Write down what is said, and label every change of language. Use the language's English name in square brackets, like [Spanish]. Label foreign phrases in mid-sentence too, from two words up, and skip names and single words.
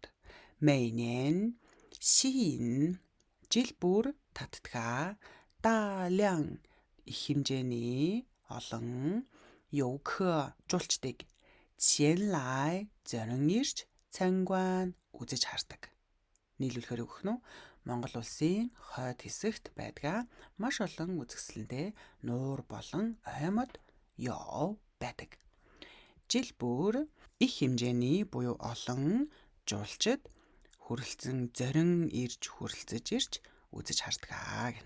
[Chinese] 每年吸引 [Mongolian] жил бүр татдаг 大量 их хэмжээний олон 游客 жуулчдыг 前来 зорин ирж 参观 үзэж хардаг. Нийлүүлэхээр өгөх нь Монгол улсын хойд хэсэгт байдаг маш олон үзэсгэлэнтэй нуур болон аймаг яв байдаг. Жил бүр их хэмжээний буюу олон жуулчид хүрэлцэн зорин ирж хүрэлцэж ирж үзэж хардгаа гэнэ.